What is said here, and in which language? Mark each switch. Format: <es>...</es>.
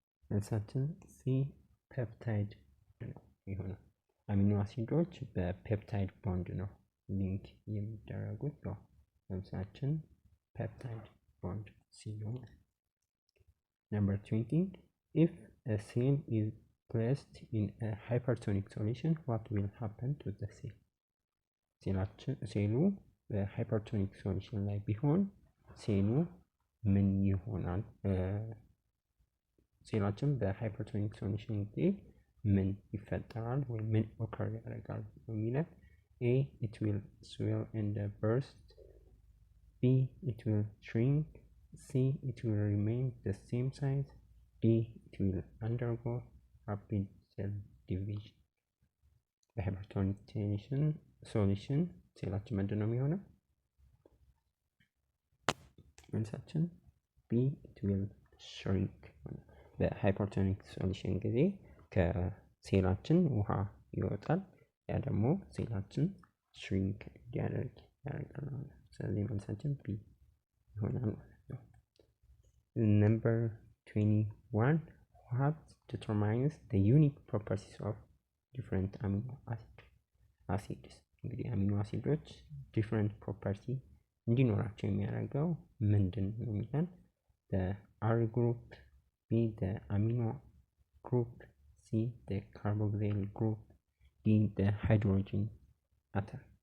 <am>መልሳችን ሲ ፔፕታይድ ነው ይሆናል። አሚኖ አሲዶች በፔፕታይድ ቦንድ ነው ሊንክ የሚደረጉት። መልሳችን ፔፕታይድ ቦንድ ሲ ነው።</am> <en>Number 20, if a cell is placed in a hypertonic solution, what will happen to the cell?</en> <am>ሴሉ በሃይፐርቶኒክ ሶሉሽን ላይ ቢሆን ሴሉ ምን ይሆናል? ሴላችን በሃይፐርቶኒክ ሶሉሽን ጊዜ ምን ይፈጠራል ወይም ምን ኦከር ያደርጋል የሚለን ኤ</am> <en>it will swell and burst, B it will shrink, C it will remain the same size, D it will undergo rapid cell division.</en> <am>በሃይፐርቶኒክ ሶሉሽን ሴላችን ምንድን ነው የሚሆነው? መልሳችን</am> <en>B it will shrink።</en> <am>በሃይፐርቶኒክ ሶሉሽን ጊዜ ከሴላችን ውሃ ይወጣል። ያ ደግሞ ሴላችን ሽሪንክ እንዲያደርግ ያደርጋል። ስለዚህ መልሳችን ቢ ይሆናል ማለት ነው።</am> <en>Number 21, what determines the unique properties of different amino acids?</en> <am>እንግዲህ አሚኖ አሲዶች ዲፍረንት ፕሮፐርቲ እንዲኖራቸው የሚያደርገው ምንድን ነው የሚለን</am> <en>the R group, B the amino group, C the carboxyl group, D the hydrogen atom.</en>